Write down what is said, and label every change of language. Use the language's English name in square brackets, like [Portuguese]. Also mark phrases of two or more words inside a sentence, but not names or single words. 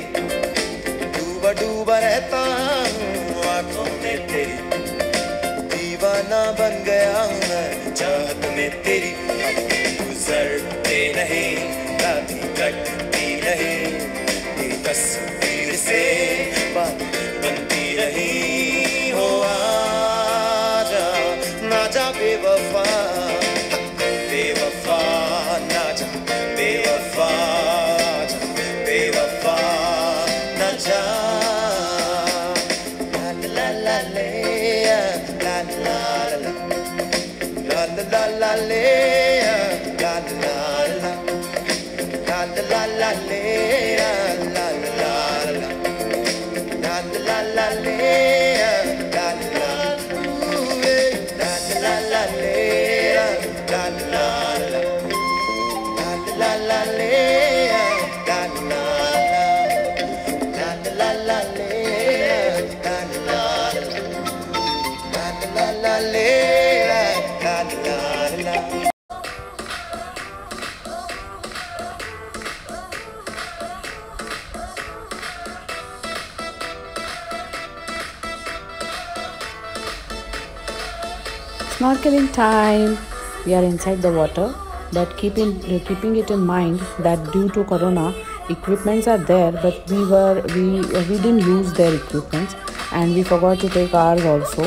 [Hindi] डूबा डूबा रहता हूँ आँखों में तेरी, दीवाना बन गया हूँ मैं चाहत में तेरी। गुजरते नहीं रातें कटती रही, तेरी तस्वीर से बात बनती रही। हो आजा ना जा बेवफा, बेवफा ना जा बेवफा, बेवफा ना जा। ला ला ले la la la la la la le la la la la la la le la la la la la la le la la la la le la la la la le la la la la le la la la. [English] Snorkeling time. We are inside the water, but keeping it in mind that due to corona, equipments are there, but we didn't use their equipments and we forgot to take ours also.